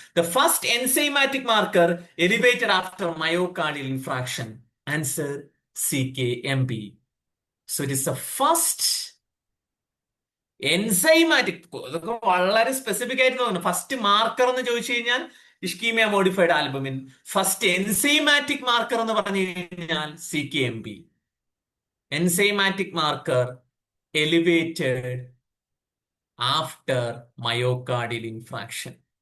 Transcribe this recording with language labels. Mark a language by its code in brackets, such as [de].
[en] The first enzymatic marker elevated after myocardial infarction. Answer CKMB. So it is the first enzymatic. [ml] അതൊക്കെ വളരെ specific ആയിട്ട് തോന്നുന്നു. First marker എന്ന് ചോദിച്ചു കഴിഞ്ഞാൽ ഇഷ്കീമിയ modified albumin. First enzymatic marker എന്ന് പറഞ്ഞു കഴിഞ്ഞാൽ CKMB. [en] Enzymatic marker elevated after myocardial infarction.